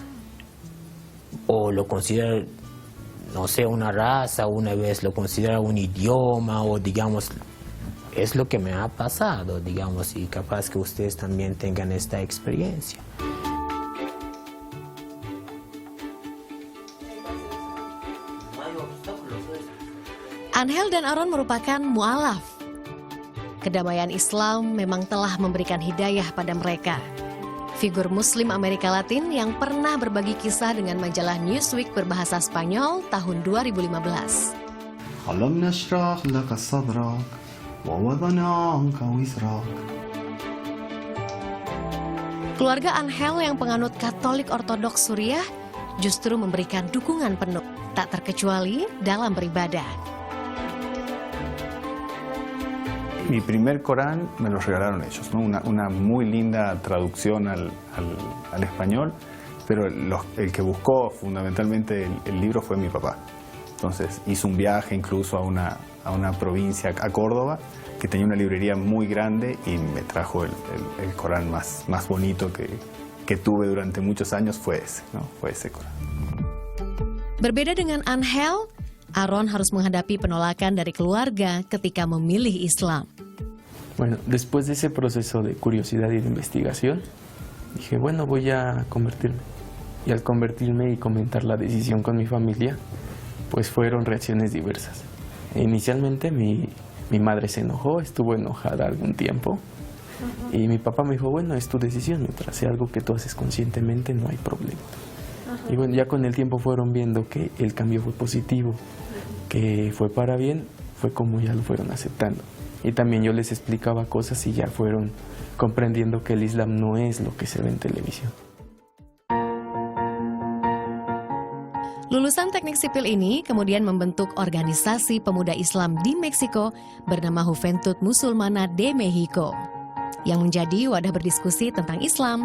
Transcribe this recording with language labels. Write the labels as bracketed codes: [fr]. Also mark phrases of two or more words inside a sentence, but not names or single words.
[es] o lo considera, no sé, una raza, una vez lo considera un idioma, o digamos, es lo que me ha pasado, digamos, y capaz que ustedes también tengan esta experiencia. [id] Angel dan Aaron merupakan mu'alaf. Kedamaian Islam memang telah memberikan hidayah pada mereka. Figur Muslim Amerika Latin yang pernah berbagi kisah dengan majalah Newsweek berbahasa Spanyol tahun 2015. [ar] ألم نشرح لك صدرك ووضعنا عنك وزرك. [id] Keluarga Angel yang penganut Katolik Ortodoks Suriah justru memberikan dukungan penuh, tak terkecuali dalam beribadah. [es] Mi primer Corán me lo regalaron ellos, ¿no? Una muy linda traducción al español, pero el que buscó fundamentalmente el libro fue mi papá. Entonces hizo un viaje incluso a una provincia, a Córdoba, que tenía una librería muy grande y me trajo el Corán más bonito que tuve durante muchos años, fue ese, ¿no? Fue ese Corán. [id] Berbeda dengan Angel, Aaron harus menghadapi penolakan dari keluarga ketika memilih Islam. [es] Bueno, después de ese proceso de curiosidad y de investigación, dije, bueno, voy a convertirme. Y al convertirme y comentar la decisión con mi familia, pues fueron reacciones diversas. Inicialmente mi madre se enojó, estuvo enojada algún tiempo. Y mi papá me dijo, bueno, es tu decisión, mientras sea algo que tú haces conscientemente, no hay problema. Y bueno, ya con el tiempo fueron viendo que el cambio fue positivo, que fue para bien, fue como ya lo fueron aceptando. Y también yo les explicaba cosas y ya fueron comprendiendo que el Islam no es lo que se ve en televisión. [id] Lulusan teknik sipil ini kemudian membentuk organisasi pemuda Islam di Meksiko bernama Juventud Musulmana de Mexico, yang menjadi wadah berdiskusi tentang Islam.